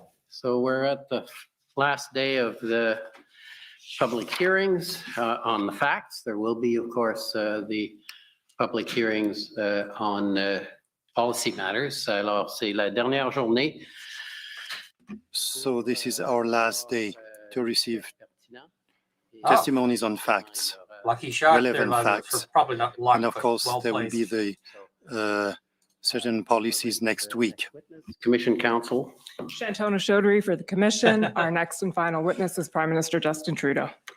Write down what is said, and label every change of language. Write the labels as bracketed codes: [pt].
[en] So we're at the last day of the public hearings on the facts. There will be, of course, the public hearings on policy matters. [fr] Alors, c'est la dernière journée. [en] So this is our last day to receive testimonies on facts, lucky shot, relevant facts, probably not luck, and of course well there will be the certain policies next week. Commission counsel. Shantona Chaudhry for the commission. Our next and final witness is Prime Minister Justin Trudeau.